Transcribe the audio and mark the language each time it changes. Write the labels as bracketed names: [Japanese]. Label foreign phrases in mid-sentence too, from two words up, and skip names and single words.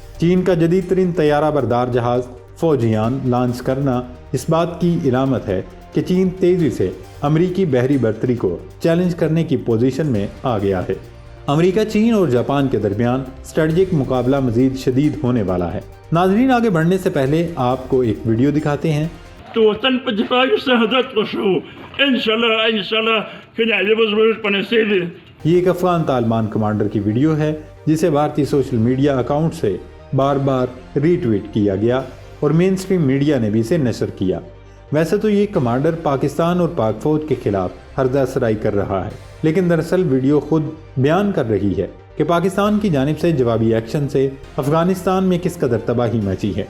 [Urdu] چین کا جدید ترین طیارہ بردار جہاز فوجیان لانچ کرنا اس بات کی علامت ہے کہ چین تیزی سے امریکی بحری برتری کو چیلنج کرنے کی پوزیشن میں آ گیا ہے۔ امریکہ، چین اور جاپان کے درمیان اسٹریٹجک مقابلہ مزید شدید ہونے والا ہے۔ ناظرین، آگے بڑھنے سے پہلے آپ کو ایک ویڈیو دکھاتے ہیں۔ [Pashto] تو وطن په دفاع کې شهادت وشو انشاءاللہ کہ نعجب ضرور پنسیدی۔ [Urdu] یہ ایک افغان طالبان کمانڈر کی ویڈیو ہے جسے بھارتی سوشل میڈیا اکاؤنٹ سے بار بار ری ٹویٹ کیا گیا اور مین سٹریم میڈیا نے بھی اسے نشر کیا۔ ویسے تو یہ کمانڈر پاکستان اور پاک فوج کے خلاف ہرزہ سرائی کر رہا ہے، لیکن دراصل ویڈیو خود بیان کر رہی ہے کہ پاکستان کی جانب سے جوابی ایکشن سے افغانستان میں کس قدر تباہی مچی ہے۔